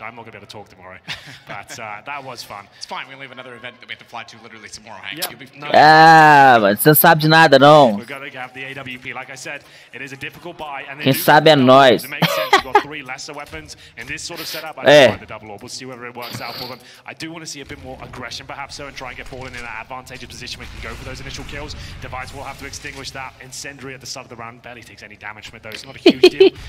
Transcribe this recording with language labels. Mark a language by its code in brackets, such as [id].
[en] I'm not going to be able to talk tomorrow. But that was fun. It's fine. We only have another event that we have to fly to literally tomorrow, Hank. [pt] Ah, mas você não sabe de nada, não. [en] We're going to have the AWP. Like I said, it is a difficult buy. And [pt] quem sabe é nós. [en] It makes sense. We've got 3 lesser weapons in this sort of setup. I don't mind the double orb. We'll see whether it works out for them. I do want to see a bit more aggression, perhaps, so, and try and get Fallen in that advantageous position where he can go for those initial kills. Device will have to extinguish that. Incendiary at the start of the round barely takes any damage from it, though. It's not a huge deal.